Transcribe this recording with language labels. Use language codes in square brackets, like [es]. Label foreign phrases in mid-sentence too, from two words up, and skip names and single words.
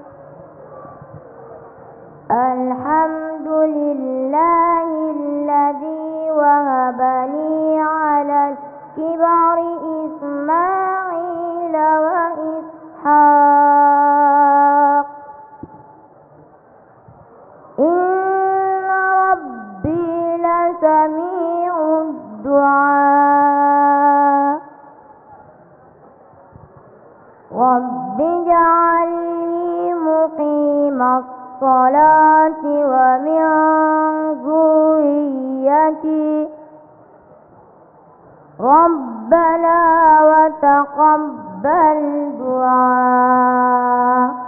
[ar] الحمد لله الذي وهب لي على الكبر إسماعيل وإسحاق. إن ربي لسميع دعاء. رب اجعلني مقيم الصلاة ومن ذريتي ربنا وتقبل دعاء.